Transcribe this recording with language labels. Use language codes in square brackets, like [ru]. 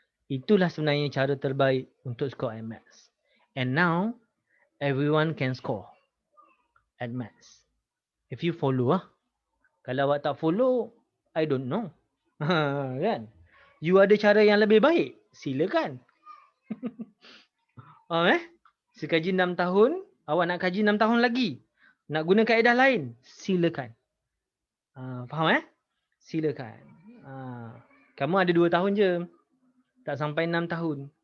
[ms] Itulah sebenarnya cara terbaik untuk [en] score at maths. And now everyone can score at maths. If you follow [ms] Kalau awak tak follow, [en] I don't know. [ms] Kan? You ada cara yang lebih baik, silakan. Sekaji 6 tahun, awak nak kaji 6 tahun lagi. Nak guna kaedah lain, silakan. Faham Silakan. Kamu ada 2 tahun je. Tak sampai 6 tahun.